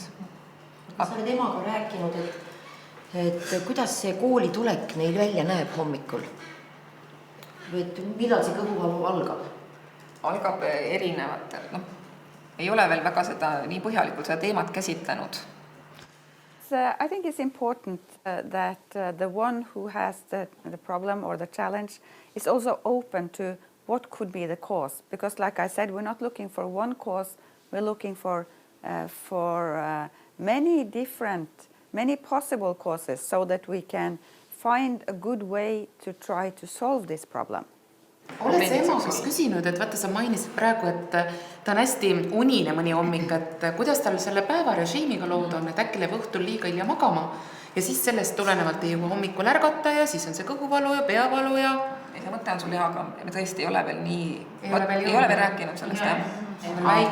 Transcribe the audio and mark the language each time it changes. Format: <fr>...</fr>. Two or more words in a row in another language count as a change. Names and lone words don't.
<et>Sa oled emaga rääkinud, et kuidas see kooli tulek neil välja näeb hommikul? Millal see kõhuvalu algab? Algab erinevatel. Ei ole veel väga seda nii põhjalikult seda teemat käsitlenud.</et> <en>I think it's important that the one who has the problem or the challenge is also open to what could be the cause. Because like I said, we're not looking for one cause, we're looking for many possible causes so that we can find a good way to try to solve this problem.</en> <et>Oled sa ema kas küsinud, et vaata sa mainisid praegu, et ta on hästi unine mõni hommik, et kuidas tal selle päevarežiimiga lood on, et äkki läheb õhtul liiga hilja magama ja siis sellest tulenevalt ei jõua hommikul ärgata ja siis on see kõhuvalu ja peavalu ja... See mõte on sul hea, aga me tõesti ei ole veel nii... Ei ole veel rääkinud sellest.</et>